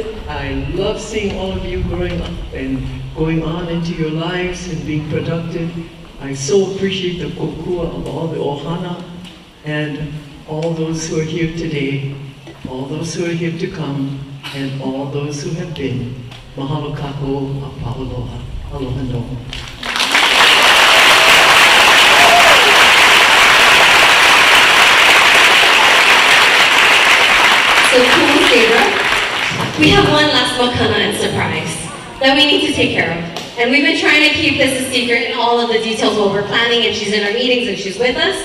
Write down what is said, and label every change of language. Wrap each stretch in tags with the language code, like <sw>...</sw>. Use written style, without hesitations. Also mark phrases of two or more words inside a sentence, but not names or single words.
<en>I love seeing all of you growing up and going on into your lives and being productive. I so appreciate the kokua of all the ohana and all those who are here today, all those who are here to come, and all those who have been.</en> <haw>Mahalo kako a pauloha. Aloha no.</haw> <en>So Kumu Saber, we have one last makana and surprise that we need to take care of. And we've been trying to keep this a secret in all of the details while we're planning, and she's in our meetings and she's with us.</en>